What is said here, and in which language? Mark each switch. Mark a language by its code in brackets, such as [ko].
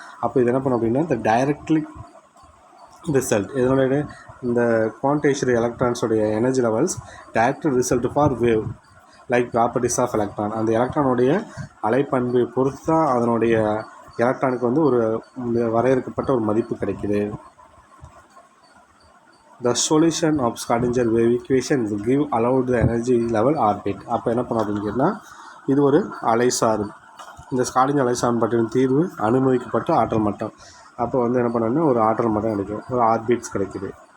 [ta] அப்போ இது என்ன பண்ணும் அப்படின்னா, இந்த டைரக்ட்லி ரிசல்ட் இதனுடைய இந்த quantised எலக்ட்ரான்ஸோடைய energy levels direct result for wave like properties of electron. அந்த எலக்ட்ரானுடைய அலைப்பண்பை பொறுத்து தான் அதனுடைய எலக்ட்ரானுக்கு வந்து ஒரு வரையறுக்கப்பட்ட ஒரு மதிப்பு கிடைக்கிது. [en] The solution of Schrödinger wave equation will give allowed the energy level orbit. [ta] அப்போ என்ன பண்ணோம் அப்படின்னு கேட்டால், இது ஒரு அலைசார். இந்த ஸ்காடிஞ்சர் அலைசார் பற்றின தீர்வு அனுமதிக்கப்பட்ட ஆற்றல் மட்டம். அப்போ வந்து என்ன பண்ணோன்னா ஒரு ஆற்றல் மட்டம் கிடைக்கும், ஒரு ஆர்பிட்ஸ் கிடைக்குது.